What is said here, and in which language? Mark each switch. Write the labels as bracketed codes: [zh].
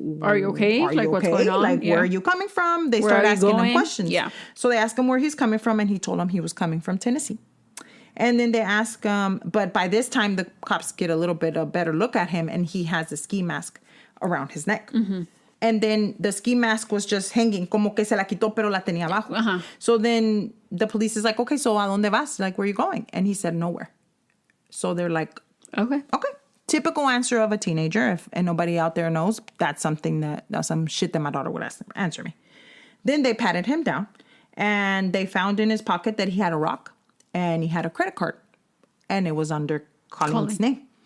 [en] are you okay? What's going on? Like, where are you coming from? They started asking him questions. Yeah. So they asked him where he's coming from, and he told them he was coming from Tennessee. And then they ask but by this time, the cops get a little bit a better look at him, and he has a ski mask around his neck. Mm-hmm. And then the ski mask was just hanging, [es] como que se la quitó, pero la tenía abajo. [en] Uh-huh. So then the police is like, okay, so [es] ¿a dónde vas? [en] Like, where are you going? And he said, nowhere. So they're like, okay. Typical answer of a teenager. And nobody out there knows, that's some shit that my daughter would answer me. Then they patted him down, and they found in his pocket that he had a rock and he had a credit card, and it was under Colleen's name.